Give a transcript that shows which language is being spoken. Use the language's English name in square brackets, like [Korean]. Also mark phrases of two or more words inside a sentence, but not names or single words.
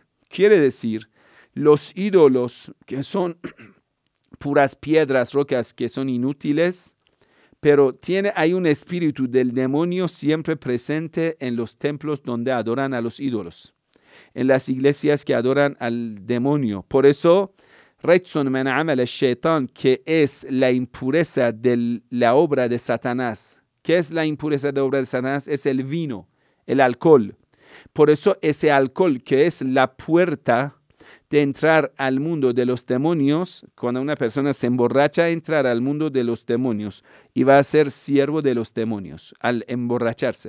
[Spanish] Quiere decir, los ídolos que son puras piedras, rocas que son inútiles, pero hay un espíritu del demonio siempre presente en los templos donde adoran a los ídolos, en las iglesias que adoran al demonio. Por eso, [Arabic] رجس من عمل الشيطان, [Spanish] que es la impureza de la obra de Satanás, ¿Qué es la impureza de obra de Satanás? Es el vino, el alcohol. Por eso ese alcohol, que es la puerta de entrar al mundo de los demonios, cuando una persona se emborracha, entrar al mundo de los demonios y va a ser siervo de los demonios al emborracharse.